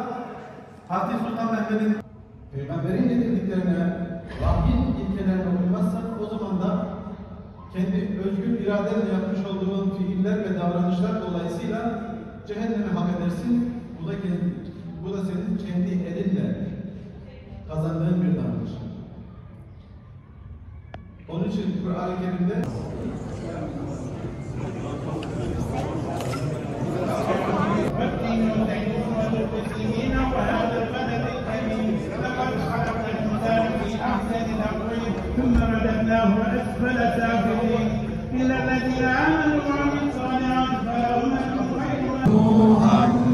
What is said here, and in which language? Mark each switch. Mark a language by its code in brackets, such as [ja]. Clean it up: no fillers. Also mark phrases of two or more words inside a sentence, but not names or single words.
[tr] Fatih Sultan Mehmet'in Peygamberin getirdiklerine, vahyin ilkelerine uymazsak o zaman da kendi özgür iradenle yapmış olduğun fiiller ve davranışlar dolayısıyla cehenneme hak edersin. Bu da senin kendi elinle kazandığın bir davranış. Onun için Kur'an-ı Kerim'de [ar] ثم رددناه أسفل سافلين إلا الذين آمنوا وعملوا الصالحات فلهم أجر غير ممنون